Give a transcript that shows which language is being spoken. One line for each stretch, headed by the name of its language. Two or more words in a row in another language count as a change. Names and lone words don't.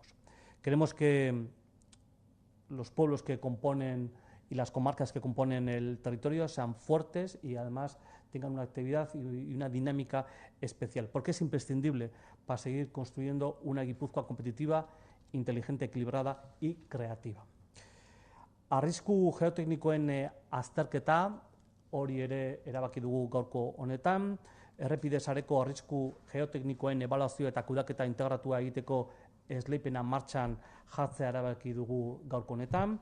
Spanish: Queremos que los pueblos que componen y las comarcas que componen el territorio sean fuertes y además tengan una actividad y una dinámica especial, porque es imprescindible para seguir construyendo una Guipúzcoa competitiva, inteligente, equilibrada y creativa.
Basque: Arrisku geoteknikoen azterketa hori ere erabaki dugu gaurko honetan, errepide sareko arrisku geoteknikoen ebaluazio eta kudeaketa integratua egiteko esleipena martxan jartzea erabaki dugu gaurko honetan.